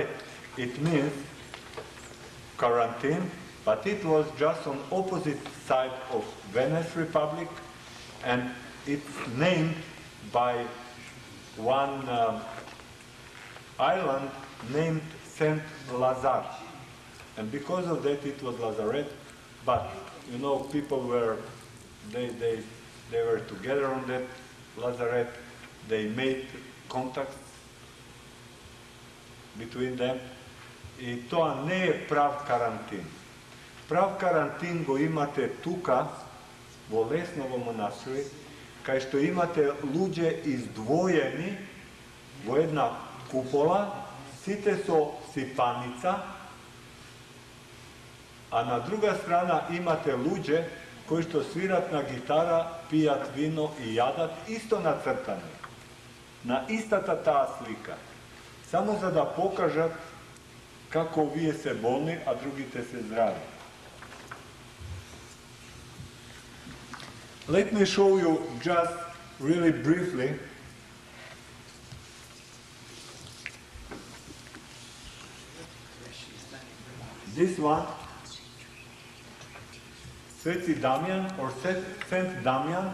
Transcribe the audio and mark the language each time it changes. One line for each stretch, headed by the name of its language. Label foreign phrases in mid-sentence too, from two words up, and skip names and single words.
English: It means quarantine, but it was just on opposite side of Venice Republic, and it's named by one island named Saint Lazare. And because of that it was lazaret, but you know, people were, they were together on that lazaret, they made contacts between them,
Macedonian: и тоа не е прав карантин. Прав карантин го имате тука, во Лесново монастири, кај што имате луѓе издвоени во една купола, сите со сипаница, а на друга страна имате луѓе кои што свират на гитара, пијат вино и јадат, исто нацртани, на истата таа слика. Само за да покажат како вие се болни, а другите се здрави.
English: Let me show you just really briefly this one, Sveti Damian or Saint Damian.